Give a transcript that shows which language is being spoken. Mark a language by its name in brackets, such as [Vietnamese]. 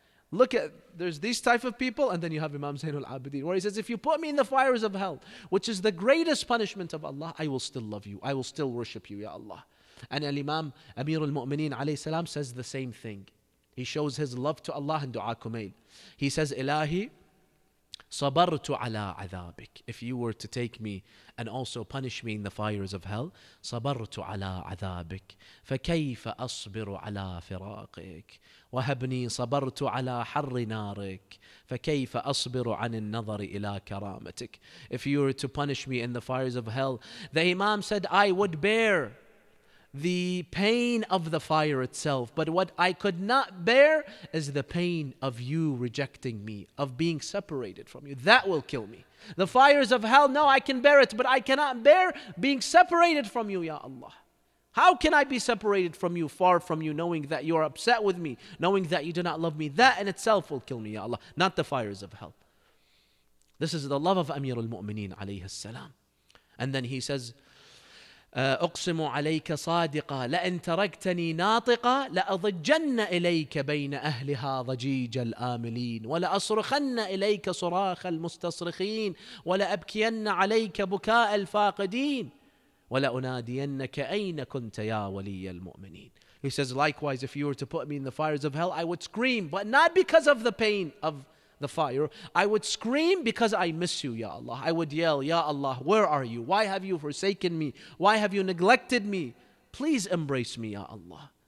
[English] Look at, there's these type of people, and then you have Imam Zainul Abidin, where he says, if you put me in the fires of hell, which is the greatest punishment of Allah, I will still love you. I will still worship you, Ya Allah. And Al-Imam Amir al-Mu'mineen alayhi salam says the same thing. [Arabic] He shows his love to Allah in Dua Kumail. [English] He says, [Arabic] Ilahi, صبرت على عذابك. [English] If you were to take me and also punish me in the fires of hell, [Arabic] صبرت على عذابك فكيف أصبر على فراقك وهبني صبرت على حر نارك فكيف أصبر عن النظر إلى كرامتك. [English] If you were to punish me in the fires of hell, the Imam said, I would bear the pain of the fire itself, but what I could not bear is the pain of you rejecting me, of being separated from you. That will kill me. The fires of hell, no, I can bear it, but I cannot bear being separated from you, Ya Allah. How can I be separated from you, far from you, knowing that you are upset with me, knowing that you do not love me? That in itself will kill me, Ya Allah, not the fires of hell. This is the love of Amir al-Mu'mineen alayhi salam. And then he says, [Arabic] أقسم عليك صادقا لأن تركتني ناطقا لأضجن إليك بين أهلها ضجيج الآملين ولأصرخن إليك صراخ المستصرخين ولأبكين عليك بكاء الفاقدين وَلَأُنَادِيَنَّكَ أَيْنَ كُنْتَ يَا وَلِيَّ الْمُؤْمِنِينَ. [English] He says, likewise, if you were to put me in the fires of hell, I would scream, but not because of the pain of the fire. I would scream because I miss you, Ya Allah. I would yell, Ya Allah, where are you? Why have you forsaken me? Why have you neglected me? Please embrace me, Ya Allah.